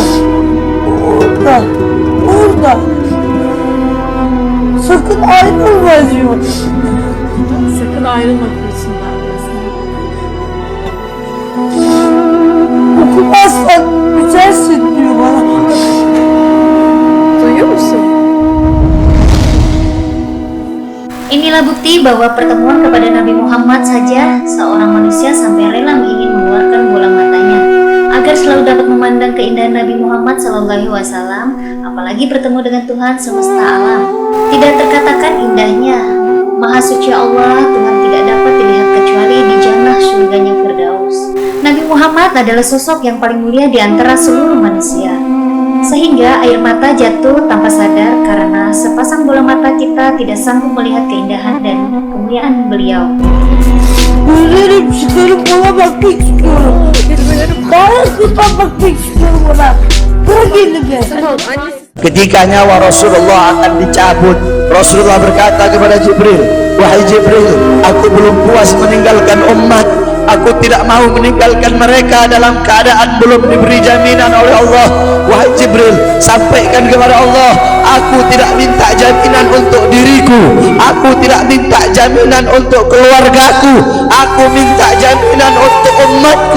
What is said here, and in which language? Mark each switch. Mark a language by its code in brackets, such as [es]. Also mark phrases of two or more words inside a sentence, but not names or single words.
[tr] Orada. Orada. Sakın ayrılma diyor. Sakın ayrılma kursunlar diyorsun. Okumazsan güzelsin diyor bana. Duyuyor musun? [id] Inilah bukti bahwa pertemuan kepada Nabi Muhammad saja seorang manusia sampai rela ingin mengeluarkan bola matanya agar selalu dapat memandang keindahan Nabi Muhammad SAW, apalagi bertemu dengan Tuhan semesta alam. Tidak terkatakan indahnya. Maha suci Allah, Tuhan tidak dapat dilihat kecuali di jannah surganya Firdaus. Nabi Muhammad adalah sosok yang paling mulia di antara seluruh manusia. Sehingga air mata jatuh tanpa sadar karena sepasang bola mata kita tidak sanggup melihat keindahan dan kemuliaan beliau. [tr] Gözlerim çıkarıp ona bakmak istiyorum. Daha sıkı bakmak istiyorum ona. Bırak elimi. [id] Ketika nyawa Rasulullah akan dicabut, Rasulullah berkata kepada Jibril, "Wahai Jibril, aku belum puas meninggalkan umat. Aku tidak mau meninggalkan mereka dalam keadaan belum diberi jaminan oleh Allah. Wahai Jibril, sampaikan kepada Allah, aku tidak minta jaminan untuk diriku, aku tidak minta jaminan untuk keluargaku, aku minta jaminan untuk umatku.